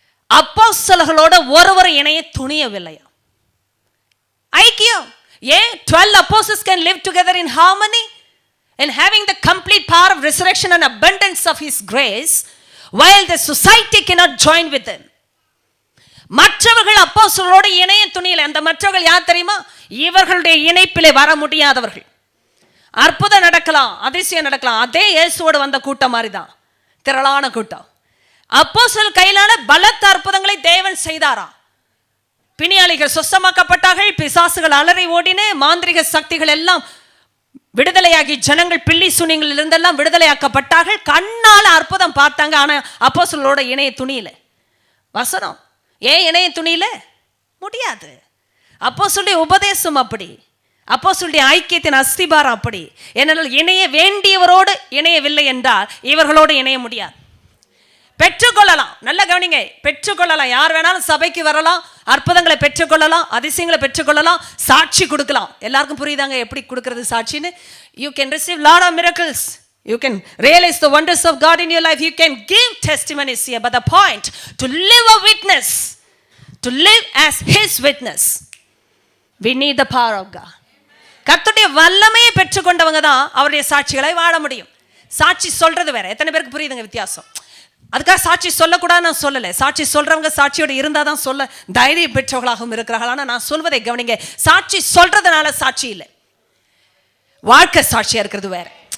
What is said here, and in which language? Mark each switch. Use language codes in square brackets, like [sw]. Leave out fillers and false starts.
[ta] அப்போஸ்தலர்களோட ஒருவர் இணைய துணியவில்லையா? ஐக்கியம். ஏன் [en] 12 apostles can live together in harmony and having the complete power of resurrection and abundance of his grace while the society cannot join with them. [ta] மற்றவர்கள் அப்போஸ்தலரோடு இணைய துணியல. அந்த மற்றவர்கள் யார் தெரியுமா? இவர்களுடைய இணைப்பிலே வர முடியாதவர்கள். அற்புதம் நடக்கலாம், அதிசயம் நடக்கலாம், அதே இயேசுவோடு வந்த கூட்டம் மாதிரி தான், திரளான கூட்டம். அப்போஸ்தலர் கையிலான பலத்த அற்புதங்களை தேவன் செய்தாரா? பிணியாளிகள் சுத்தமாக்கப்பட்டார்கள், பிசாசுகள் அலறி ஓடின, மாந்திரிக சக்திகள் எல்லாம் விடுதலையாகி ஜனங்கள் பில்லி சூனியங்களில் இருந்தெல்லாம் விடுதலையாக்கப்பட்டார்கள். கண்ணால அற்புதம் பார்த்தாங்க. ஆனா அப்போஸ்தலரோட இணைய துணியில. வசனம் ஏன் இணைய துணியில முடியாது? அப்போஸ்தலருடைய உபதேசம் அப்படி, அப்போஸ்தலருடைய ஐக்கியத்தின் அஸ்திபாரம் அப்படி. ஏனென்றால் இணைய வேண்டியவரோடு இணையவில்லை என்றால் இவர்களோடு இணைய முடியாது. பெற்றுக்கொள்ளலாம், நல்ல கவனிங்க, பெற்றுக்கொள்ளலாம். யார் வேணாலும் சபைக்கு வரலாம், அற்புதங்களை பெற்றுக்கொள்ளலாம், அதிசயங்களை பெற்றுக்கொள்ளலாம், சாட்சி கொடுக்கலாம். எல்லாருக்கும் புரியுதாங்க எப்படி கொடுக்கிறது சாட்சின்னு? [en] You can receive lot of miracles. You can realize the wonders of God in your life. You can give testimonies here. But the point, to live a witness, to live as his witness, we need the power of God. [ta] கர்த்தருடைய வல்லமையை பெற்றுக்கொண்டவங்க தான் அவருடைய சாட்சிகளை வாழ முடியும். சாட்சி சொல்றது வேற. எத்தனை பேருக்கு புரியுதுங்க வித்தியாசம்? அதுக்காக சாட்சி சொல்லக்கூடாது நான் சொல்லலை. சாட்சி சொல்றவங்க சாட்சியோடு இருந்தால் தான் சொல்ல தைரியம் பெற்றவர்களாகவும் இருக்கிறார்கள். ஆனால் நான் சொல்வதை கவனிங்க, சாட்சி சொல்றதுனால சாட்சி இல்லை, வாழ்க்கை சாட்சியா இருக்கிறது வேற.